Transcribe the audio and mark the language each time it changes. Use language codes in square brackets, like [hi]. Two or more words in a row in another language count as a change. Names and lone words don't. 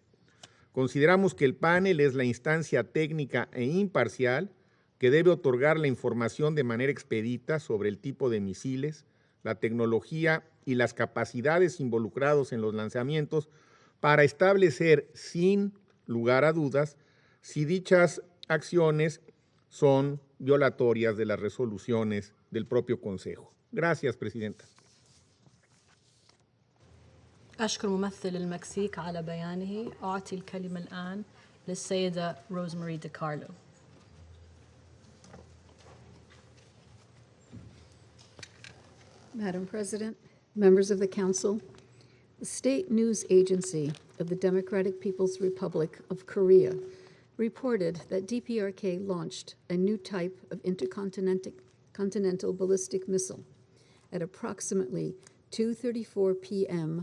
[es] Consideramos que el panel es la instancia técnica e imparcial que debe otorgar la información de manera expedita sobre el tipo de misiles, la tecnología y las capacidades involucrados en los lanzamientos para establecer sin lugar a dudas si dichas acciones son violatorias de las resoluciones del propio Consejo. Gracias, Presidenta. [ar] أشكر ممثل المكسيك على بيانه. أعطي الكلمة الآن للسيدة روزماري ديكارلو. [en] Madam President, members of the Council, the State News Agency of the Democratic People's Republic of Korea reported that DPRK launched a new type of intercontinental ballistic missile at approximately 2:34 p.m.